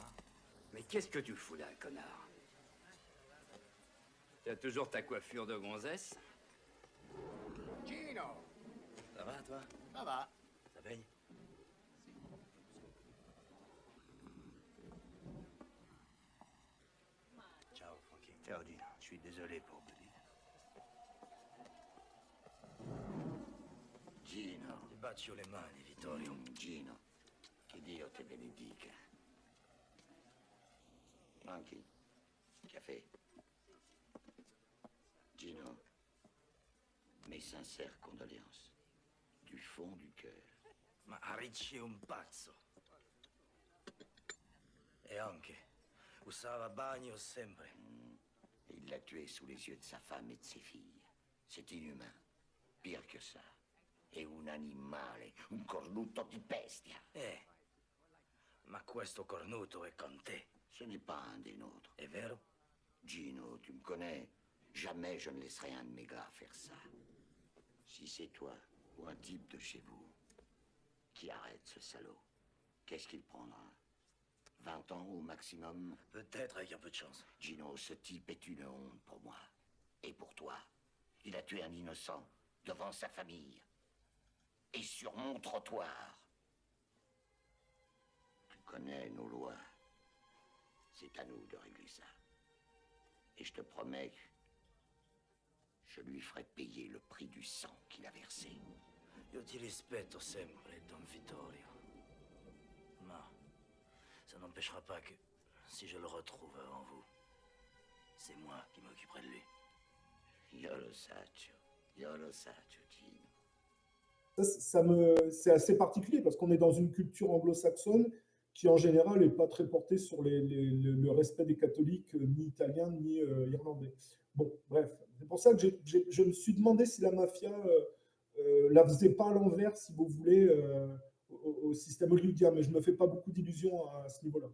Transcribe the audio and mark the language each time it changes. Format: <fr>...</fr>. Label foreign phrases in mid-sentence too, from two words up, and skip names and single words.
<fr>Mais qu'est-ce que tu fous là, connard? T'as toujours ta coiffure de gonzesse? Gino! Ça va, toi? Ça va. Ça baigne?</fr> <it>Ciao, Frankie. Ciao, Gino.</it> <fr>Je suis désolé pour te dire. Gino.</fr> <it>Ti bacio le mani, Vittorio. Gino, che Dio te benedica.</it> <fr>Frankie, café. Gino, mes sincères condoléances. Du fond du cœur.</fr> <it>Ma Ricci è un pazzo. E anche usava bagno sempre.</it> <fr>Il l'a tué sous les yeux de sa femme et de ses filles. C'est inhumain. Pire que ça.</fr> <it>È un animale, un cornuto di bestia. Ma questo cornuto è con te.</it> <fr>Ce n'est pas un des nôtres.</fr> <it>È vero?</it> <fr>Gino, tu me connais. Jamais je ne laisserai un de mes gars faire ça. Si c'est toi ou un type de chez vous qui arrête ce salaud, qu'est-ce qu'il prendra? 20 ans au maximum? Peut-être avec un peu de chance. Gino, ce type est une honte pour moi. Et pour toi. Il a tué un innocent devant sa famille. Et sur mon trottoir. Tu connais nos lois. C'est à nous de régler ça. Et je te promets que je lui ferai payer le prix du sang qu'il a versé.</fr> <it>Io ti rispetto sempre, Don Vittorio.</it> <fr>Ma ça n'empêchera pas que, si je le retrouve avant vous, c'est moi qui m'occuperai de lui.</fr> <it>Io lo saccio, Gino.</it> <fr>C'est assez particulier parce qu'on est dans une culture anglo-saxonne qui en général n'est pas très portée sur le respect des catholiques, ni italiens, ni irlandais. Bon, bref, c'est pour ça que je me suis demandé si la mafia la faisait pas à l'envers, si vous voulez, au système hollywoodien, mais je me fais pas beaucoup d'illusions à ce niveau-là.</fr>